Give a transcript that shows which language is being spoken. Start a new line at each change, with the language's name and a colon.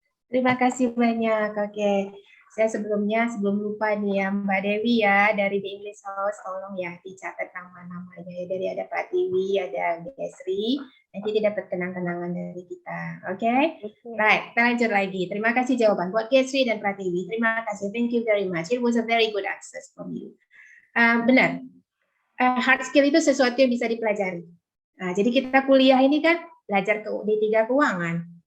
Indonesian: Terima kasih banyak. Oke, saya sebelum lupa nih ya Mbak Dewi ya dari The English House, tolong ya dicatat nama-namanya ya. Dari ada Pratiwi, ada Gesri, nanti dia dapat kenang-kenangan dari kita. Oke, right, kita lanjut lagi. Terima kasih jawaban buat Gesri dan Pratiwi. Terima kasih,
English: thank you very much. It was a very good access from you.
Indonesian: Benar, hard skill itu sesuatu yang bisa dipelajari. Nah, jadi kita kuliah ini kan belajar D3 Keuangan.